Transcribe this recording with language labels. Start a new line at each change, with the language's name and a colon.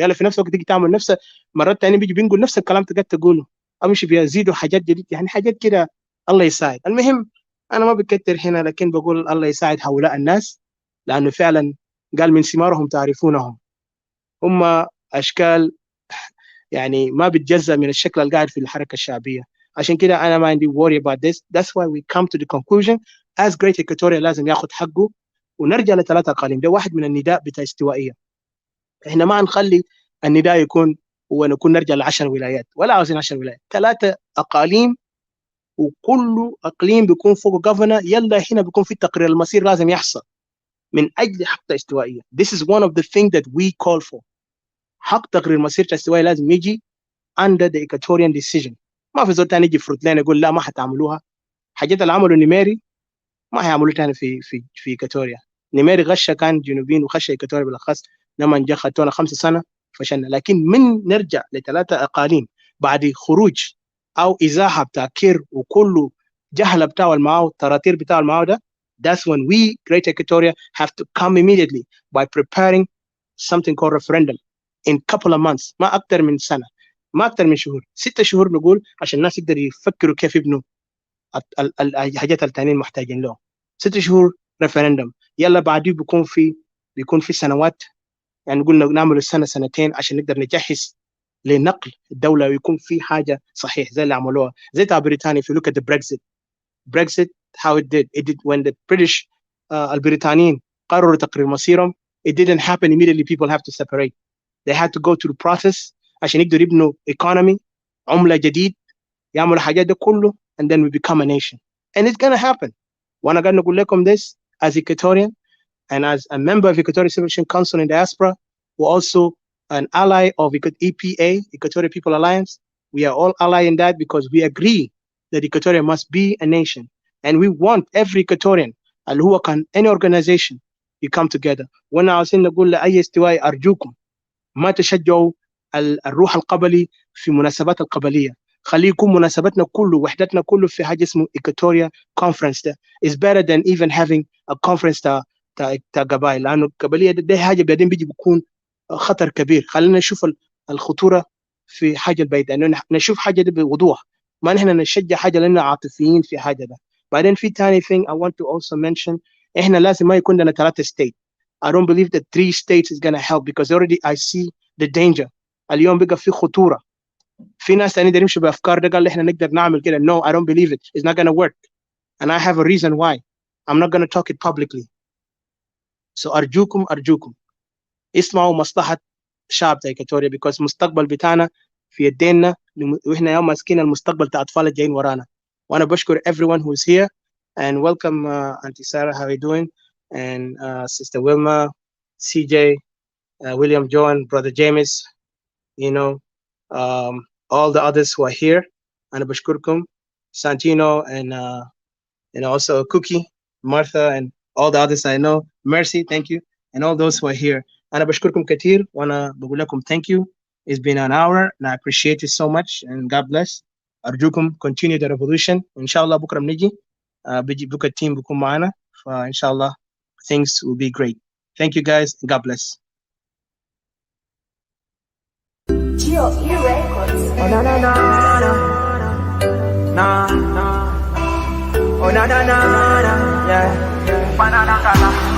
Arabic: يلا في نفس الوقت تيجي تعمل نفس مرات تاني بيجي بينقل نفس الكلام تقدر تقوله، امشي بيزيدوا حاجات جديده، يعني حاجات كده. الله يساعد. المهم انا ما بكتر هنا، لكن بقول الله يساعد هؤلاء الناس، لانه فعلا قال من ثمارهم تعرفونهم. هم اشكال يعني ما بتجزأ من الشكل اللي قاعد في الحركه الشعبيه. عشان كده انا ما عندي
English: worry about this. That's why we come to the conclusion as Great Equatoria
Arabic: لازم ياخذ حقه ونرجع لثلاثه اقاليم. ده واحد من النداء بتاع استوائيه. احنا ما نخلي النداء يكون ونكون نرجع ل 10 ولايات، ولا عاوزين 10 ولايات، ثلاثه اقاليم. وكل اقليم بيكون فوق جفرنر. يلا هنا بيكون في تقرير المصير لازم يحصل من اجل حق استوائيه.
English: This is one of the things that we call for.
Arabic: حق تقرير مصير استوائيه لازم يجي
English: under the Equatorian decision.
Arabic: ما في زول تاني يجي يفرض لنا يقول لا ما حتعملوها. حاجات اللي عملوا نيميري ما هيعملوا تاني في إيكواتوريا. نيميري غشه كان جنوبيين وخش إيكواتوريا بالاخص. لما جا خدتونا 5 سنه فشلنا. لكن من نرجع لثلاثه اقاليم بعد خروج او ازاحه بتاع كير وكله جهله بتاعه المعاو التراتير بتاعه المعاو ده،
English: that's when we Great Equatoria have to come immediately by preparing something called referendum in couple of months.
Arabic: ما اكثر من سنه، ما اكثر من شهور، 6 شهور نقول، عشان الناس يقدروا يفكروا كيف يبنوا الحاجات التانيين محتاجين له. 6 شهور ريفرندم. يلا بعديه بيكون في سنوات، يعني قلنا نعمل السنه سنتين عشان نقدر نجهز لنقل الدوله ويكون في حاجه صحيح زي اللي عملوها زي بتاع بريطانيا.
English: في look at Brexit how it did when the British
Arabic: البريطانيين قرروا تقرير مصيرهم.
English: it didn't happen immediately. People have to separate. they had to go through the process
Arabic: عشان يقدروا يبنوا
English: economy،
Arabic: عمله جديد، يعملوا حاجات ده كله
English: and then we become a nation and it's gonna happen.
Arabic: وانا قاعد نقول لكم
English: this as Equatorian and as a member of Equatorial Civilization Council in diaspora, we're also an ally of EPA, Equatorial People Alliance. We are all allied in that because we agree that Equatoria must be a nation. And we want every Equatorian,
Arabic: اللي هو كان
English: any organization, you come together.
Arabic: وانا عاوزين نقول لأي استوائي أرجوكم ما تشجعوا الروح القبلي في مناسبات القبلية. خليه يكون مناسبتنا كله وحدتنا كله في حاجة اسمه Equatoria Conference. ده
English: is better than even having a conference
Arabic: تا قبائل، لانه القبليه ده حاجه بعدين بيكون خطر كبير. خلينا نشوف الخطوره في حاجه البعيده، انه نشوف حاجه دي بوضوح، ما نحن نشجع حاجه لاننا عاطفيين في حاجه ده. بعدين في ثاني
English: thing I want to also mention،
Arabic: احنا لازم ما يكون لنا 3 state.
English: I don't believe that 3 states is gonna help because already I see the danger.
Arabic: اليوم بقى في خطوره. في ناس ثانيين يمشوا بافكار ده قال احنا نقدر نعمل كده.
English: No, I don't believe it. It's not gonna work and I have a reason why. I'm not gonna talk it publicly.
Arabic: So أرجوكم اسمعوا مصلحة شعب إيكواتوريا because المستقبل بتاعنا في يدينا، وإحنا يوم ماسكين المستقبل بتاع أطفال الجايين ورانا. وأنا بشكر
English: everyone who is here and welcome Auntie Sarah, how are you doing? And Sister Wilma, CJ, William John, Brother James, you know, all the others who are here.
Arabic: أنا بشكركم.
English: Santino and also Cookie, Martha, and all the others I know. Mercy, thank you, and all those who are here.
Arabic: أنا بشكركم كتير وأنا بقول لكم
English: thank you. It's been an hour and I appreciate it so much and God bless. أرجوكم continue the revolution.
Arabic: إن شاء الله بكرة بنيجي بيجي بكرة التيم بيكون معنا فإن شاء الله
English: things will be great. Thank you guys and God bless. Geo E Records. Oh na na na na na na. Oh na na na na yeah. Banana kala.